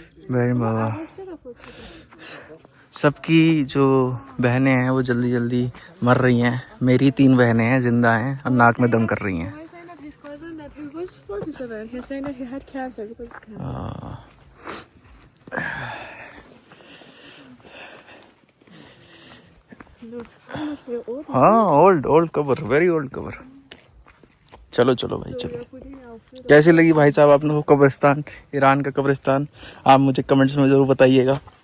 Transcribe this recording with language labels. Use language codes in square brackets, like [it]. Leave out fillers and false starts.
[hi] बहन बाबा सबकी जो बहनें हैं वो जल्दी जल्दी मर रही हैं. मेरी 3 बहनें हैं, जिंदा हैं और नाक में दम कर रही हैं. [en] He's saying that his cousin, that he was 47. He's saying that he had cancer because look, honestly, old. [hi] हाँ [en] Old cover, very old cover. [hi] चलो भाई चलो. कैसी लगी भाई साहब आपने वो कब्रिस्तान, ईरान का कब्रिस्तान? आप मुझे कमेंट्स में ज़रूर बताइएगा.